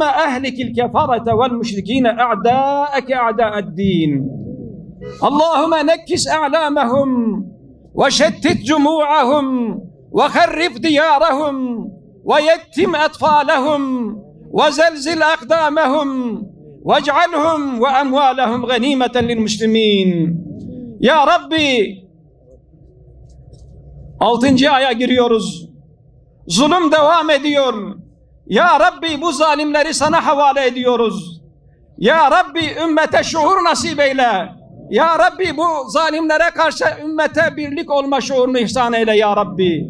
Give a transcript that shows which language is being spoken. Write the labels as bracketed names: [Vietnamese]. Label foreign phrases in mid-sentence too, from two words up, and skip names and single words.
[Arabic] أهلك الكفرة والمشركين أعداءك أعداء الدين اللهم نكس أعلامهم وشتت جموعهم وخرف ديارهم ويتم أطفالهم وزلزل أقدامهم واجعلهم وأموالهم غنيمة للمسلمين يا ربي 6. [Turkish] aya giriyoruz. Zulüm devam ediyor. Ya Rabbi bu zalimleri sana havale ediyoruz. Ya Rabbi ümmete şuur nasip eyle. Ya Rabbi bu zalimlere karşı ümmete birlik olma şuurunu ihsan eyle ya Rabbi.